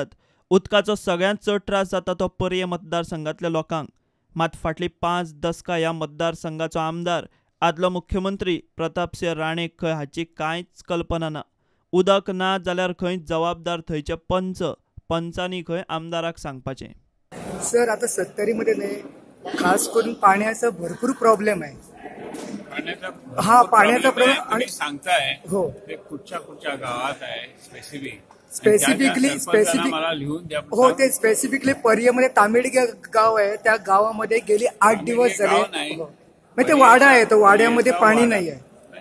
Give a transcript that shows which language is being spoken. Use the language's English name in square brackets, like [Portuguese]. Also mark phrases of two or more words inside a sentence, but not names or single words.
[Konkani] उदकाचो सगळ्यांत चड त्रास जाता तो पर्ये मतदारसंघातल्या लोकांक। मात फाटलीं 5 दशकां ह्या मतदारसंघाचो आमदार आदलो मुख्यमंत्री प्रतापसिंह राणे खंय हाची कांयच कल्पना ना। उदक ना जाल्यार खंय जबाबदार थंयचे पंचांनी खंय आमदाराक सांगपाचें। [Marathi] सर आता सत्तरीमध्ये नाही खास करून पाण्याचा भरपूर प्रॉब्लेम आहे। पाण्याचा प्रॉब्लेम आणि सांगताय हो ते कुठच्या गावात आहे स्पेसिफिकली मला लिहून द्या। हो ते स्पेसिफिकली पर्यमध्ये तांबेडी गाव आहे, त्या गावामध्ये गेली 8 दिवस झाले ते वाडा आहे, तो वाड्यामध्ये पाणी नाही आहे।